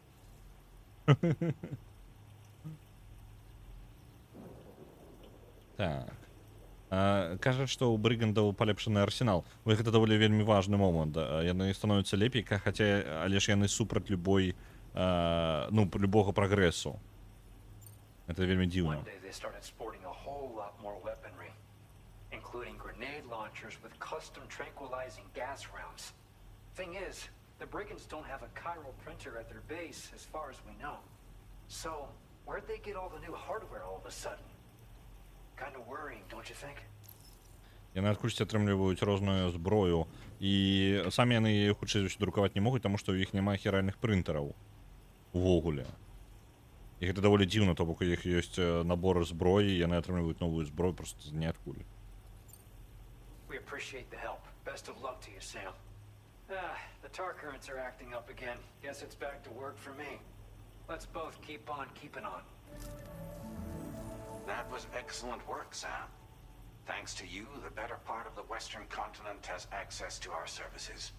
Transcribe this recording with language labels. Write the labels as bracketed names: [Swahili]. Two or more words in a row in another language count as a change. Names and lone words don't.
[Belarusian] Так. Кажа, што ў брыгандаў палепшаны арсенал. Вось гэта даволі вельмі важны момант. Яны становяцца лепей, але ж яны супраць любога прагрэсу. Гэта вельмі дзіўна. [English] The brigands don't have a chiral printer at their base, as far as we know. So, where'd they get all the new hardware all of a sudden? Kind of worrying, don't you think? [Belarusian] Яны адкуль атрымліваюць розную зброю, і самі яны хутчэй друкаваць не могуць, таму што ў іх няма хіральных прынтараў увогуле. І гэта даволі дзіўна, то бок у іх ёсць набор зброі, яны атрымліваюць новую зброю проста з ніадкуль. [English] We appreciate the help. Best of luck to you, Sam. The tar currents are acting up again. Guess it's back to work for me. Let's both keep on keeping on. That was excellent work, Sam. Thanks to you, the better part of the Western continent has access to our services.